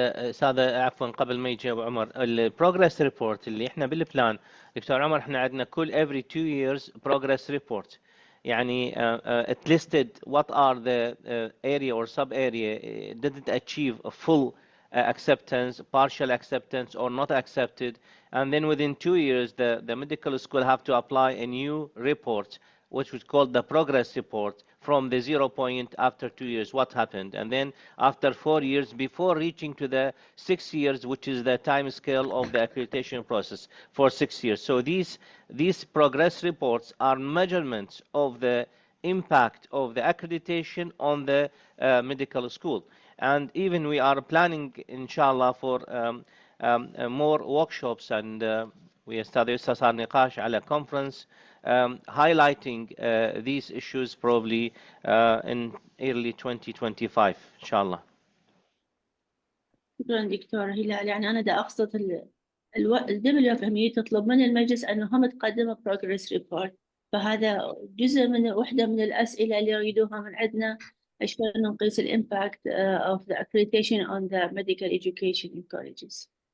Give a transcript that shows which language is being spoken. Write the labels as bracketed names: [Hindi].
[Arabic] استاذ عفوا قبل ما يجي ابو عمر، البروجرس ريبورت اللي احنا بالبلان دكتور عمر، احنا عندنا كل [English] every 2 years progress report. يعني it listed what are the area or sub area did it achieve a full acceptance, partial acceptance or not accepted, and then within 2 years the medical school have to apply a new report which was called the progress report, from the 0 point after 2 years what happened, and then after 4 years before reaching to the 6 years, which is the time scale of the accreditation process for 6 years. So these progress reports are measurements of the impact of the accreditation on the medical school. And even we are planning inshallah for more workshops, and we [Arabic] صار نقاش على [English] conference highlighting these issues probably in early 2025 إن شاء الله. [Arabic] شكرا دكتور هلال. يعني أنا دا أقصد WFME تطلب من المجلس أنهم تقدم progress report، فهذا جزء من واحدة من الأسئلة اللي يريدوها من عندنا، شلون نقيس الإمباكت [English] of the accreditation on the medical education in colleges.